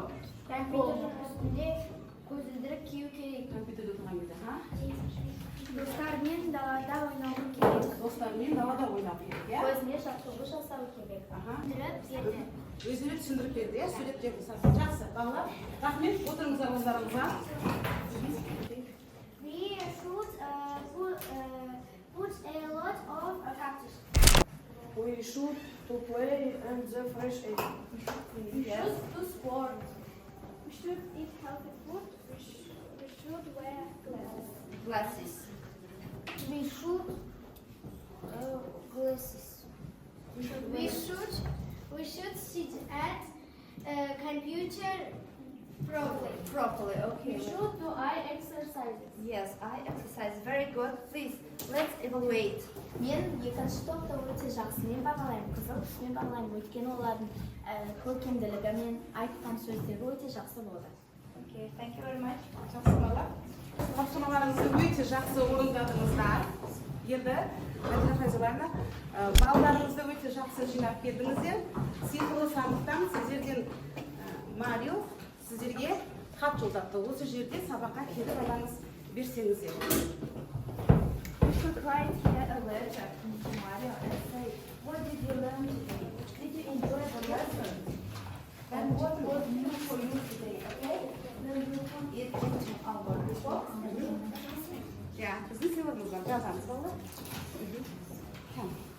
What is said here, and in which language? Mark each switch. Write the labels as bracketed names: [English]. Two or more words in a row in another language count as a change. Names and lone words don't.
[Kazakh] Компьютердің үстінде көзілдірік кию керек. Компьютерде тұрған кезде, Достармен далада ойнауы керек. достармен далада ойнау керек, иә? Көзіне жаттығу жасау керек. Түсіндіріп берді. Өздері түсіндіріп берді, иә? Суреттерді жақсы. Балалар, рахмет, отырыңыздар орындарыңызға. [English] We should put a lot of cactus. We should to play in the fresh air. We should do sport. We should eat healthy food. We should wear glasses. Glasses. We should glasses. We should sit at computer Properly, okay. We should do eye exercises. Yes, eye exercise. Very good. Please, let's evaluate. [Kazakh] Мен екінші топты өте жақсымен бағалаймын, қызыл түсімен бағалаймын, өйткені олардың көркемділігі мен айтқан сөздері өте жақсы болды. [English] Okay, thank you very much. [Kazakh] Тапсырмалар. Тапсырмаларыңызды өте жақсы орындадыңыздар. Енді Файзаларна, балаларыңызды өте жақсы жинап бердіңіздер. Сиқырлы сандықтан сіздерден Марио сіздерге хат жолдапты. Осы жерде сабаққа келіп алаңыз берсеңіздер. [English] We should write here a letter to Mario and say, what did you learn today? Did you enjoy the lesson? And what was new for you today, okay? Then we put it into our report. [Kazakh] Ya, біздің сыйлығымыздан жазамыз балалар. Tamam.